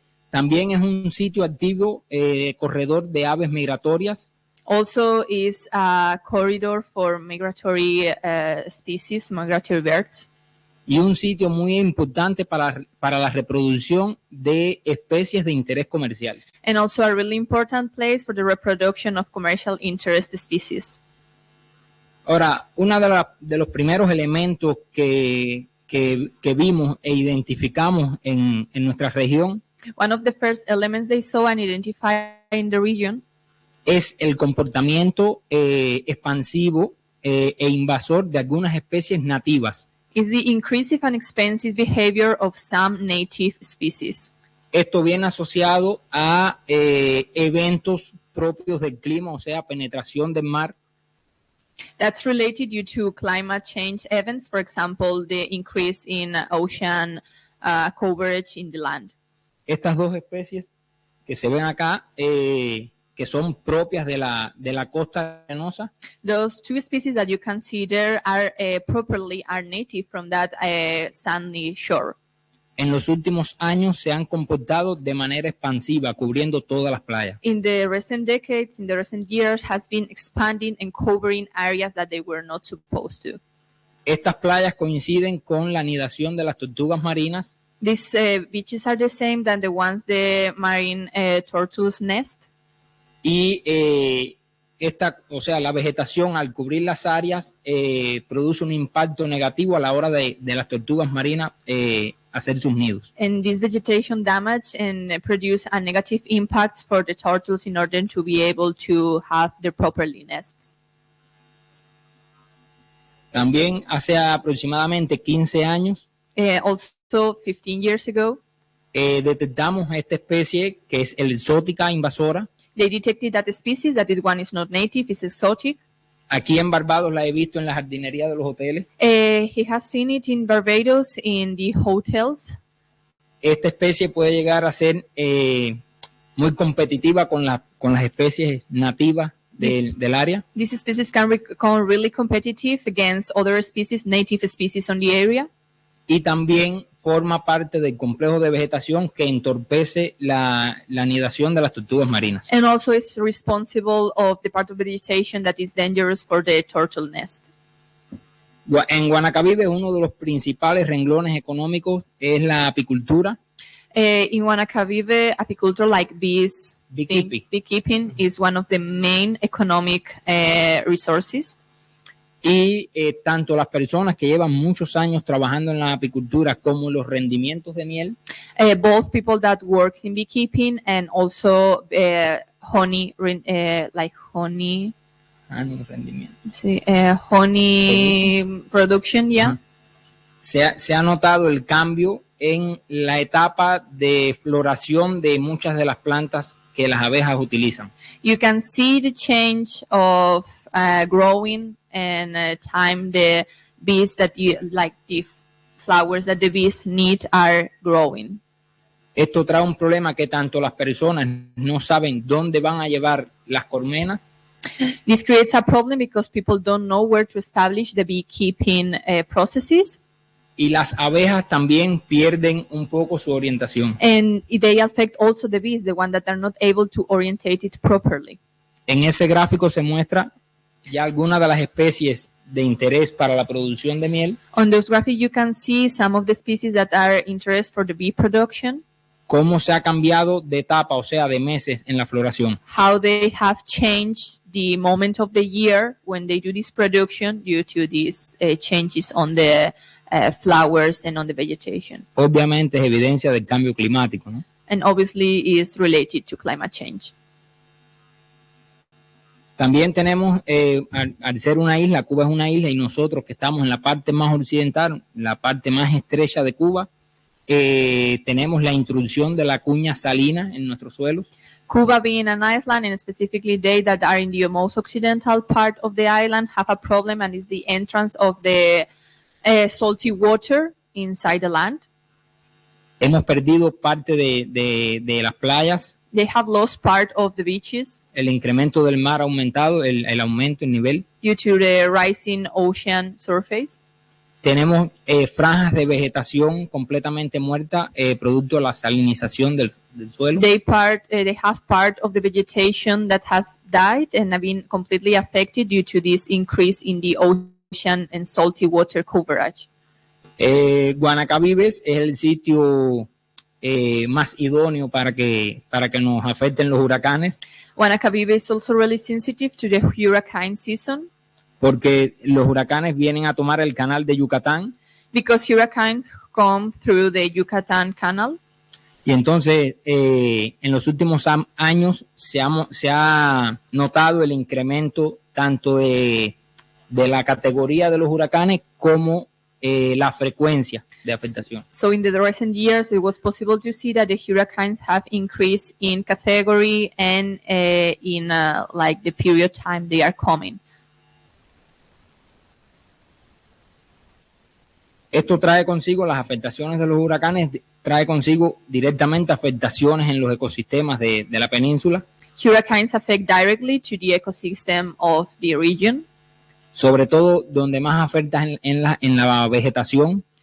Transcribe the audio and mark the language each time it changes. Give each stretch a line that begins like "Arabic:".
Spanish: También es un sitio activo, corredor de aves migratorias.
English: Also is a corridor for migratory species, migratory birds.
Spanish: Y un sitio muy importante para la reproducción de especies de interés comercial.
English: And also a really important place for the reproduction of commercial interest species.
Spanish: Ahora, uno de los primeros elementos que vimos e identificamos en nuestra región,
English: one of the first elements they saw and identified in the region,
Spanish: es el comportamiento expansivo e invasor de algunas especies nativas.
English: Is the increasive and expansive behavior of some native species.
Spanish: Esto viene asociado a eventos propios del clima, o sea, penetración del mar.
English: That's related due to climate change events, for example, the increase in ocean coverage in the land.
Spanish: Estas 2 especies que se ven acá, que son propias de la costa arenosa.
English: Those two species that you can see there are are native from that sandy shore.
Spanish: En los últimos años se han comportado de manera expansiva, cubriendo todas las playas.
English: In the recent decades, in the recent years, has been expanding and covering areas that they were not supposed to.
Spanish: Estas playas coinciden con la anidación de las tortugas marinas.
English: These beaches are the same than the ones the marine turtles nest.
Spanish: Y la vegetación al cubrir las áreas produce un impacto negativo a la hora de las tortugas marinas hacer sus nidos.
English: And this vegetation damage and produce a negative impact for the turtles in order to be able to have their properly nests.
Spanish: También hace aproximadamente 15 años
English: Also 15 years ago,
Spanish: detectamos esta especie que es el exótica invasora.
English: they detected that the species, that this one is not native, is exotic.
Spanish: Aquí en Barbados la he visto en la jardinería de los hoteles.
English: He has seen it in Barbados in the hotels.
Spanish: Esta especie puede llegar a ser muy competitiva con las especies nativas del área.
English: This species can become really competitive against other species, native species on the area.
Spanish: Y también forma parte del complejo de vegetación que entorpece la anidación de las tortugas marinas.
English: And also is responsible of the part of vegetation that is dangerous for the turtle nests.
Spanish: En Guanacavive uno de los principales renglones económicos es la apicultura.
English: In Guanacavive, apiculture like Beekeeping. is one of the main economic resources.
Spanish: Y tanto las personas que llevan muchos años trabajando en la apicultura como los rendimientos de miel.
English: Both people that works in beekeeping and also honey, like honey.
Spanish: Rendimiento.
English: Sí, honey production, yeah.
Spanish: Se ha notado el cambio en la etapa de floración de muchas de las plantas que las abejas utilizan.
English: You can see the change of growing and time the bees that you like, the flowers that the bees need are growing.
Spanish: Esto trae un problema que tanto las personas no saben dónde van a llevar las colmenas.
English: This creates a problem because people don't know where to establish the beekeeping processes.
Spanish: Y las abejas también pierden un poco su orientación.
English: And they affect also the bees, the one that are not able to orientate it properly.
Spanish: En ese gráfico se muestra ya algunas de las especies de interés para la producción de miel.
English: On those graphics you can see some of the species that are interest for the bee production.
Spanish: Cómo se ha cambiado de etapa, o sea, de meses en la floración.
English: How they have changed the moment of the year when they do this production due to these changes on the flowers and on the vegetation.
Spanish: Obviamente es evidencia del cambio climático, ¿no?
English: And obviously is related to climate change.
Spanish: También tenemos, al ser una isla, Cuba es una isla y nosotros que estamos en la parte más occidental, la parte más estrecha de Cuba, tenemos la intrusión de la cuña salina en nuestros suelos.
English: Cuba being an island, and specifically they that are in the most occidental part of the island have a problem, and is the entrance of the salty water inside the land.
Spanish: Hemos perdido parte de las playas.
English: They have lost part of the beaches.
Spanish: El incremento del mar ha aumentado, el aumento en nivel.
English: Due to the rising ocean surface.
Spanish: Tenemos franjas de vegetación completamente muerta, producto de la salinización del suelo.
English: They have part of the vegetation that has died and have been completely affected due to this increase in the ocean and salty water coverage.
Spanish: Guanacavives es el sitio más idóneo para que nos afecten los huracanes.
English: Guanacavive is also really sensitive to the hurricane season.
Spanish: Porque los huracanes vienen a tomar el canal de Yucatán.
English: Because hurricanes come through the Yucatan Canal.
Spanish: Y entonces, en los últimos años se ha notado el incremento tanto de la categoría de los huracanes como la frecuencia de afectación.
English: So in the recent years, it was possible to see that the hurricanes have increased in category and in like the period time they are coming.
Spanish: Esto trae consigo las afectaciones de los huracanes trae consigo directamente afectaciones en los ecosistemas de la península.
English: Hurricanes affect directly to the ecosystem of the region,
Spanish: sobre todo donde más afecta en la vegetación,